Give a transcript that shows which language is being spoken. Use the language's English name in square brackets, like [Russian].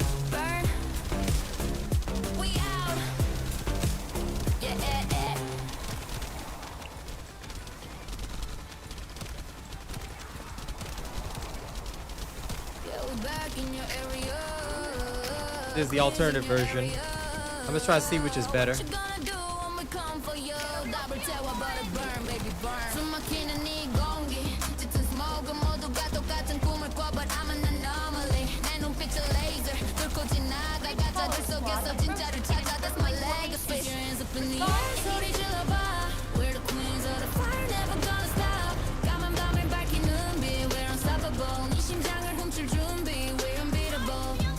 [English] Burn. We out. Yeah, yeah, yeah. Yeah, we back in your area. This is the alternative version. I'm gonna try to see which is better. What you gonna do when we come for you? [Korean] 답을 태워 [English] but it burn, baby burn. [Korean] 숨 막히는 이 공기, 짙은 스모그 모두가 똑같은 꿈을 꿔 [English] but I'm an anomaly. [Korean] 내 눈빛은 laser, 뚫고 지나가 가짜들 속에서 진짜를 찾아 [English] That's my legacy. Put your hands up in the air, [Korean] 소리 질러봐. [English] We're the queens of the fire, never gonna stop. [Korean] 까만 밤을 밝히는 빛, [English] we're unstoppable. [Korean] 네 심장을 훔칠 준비, [English] we're unbeatable.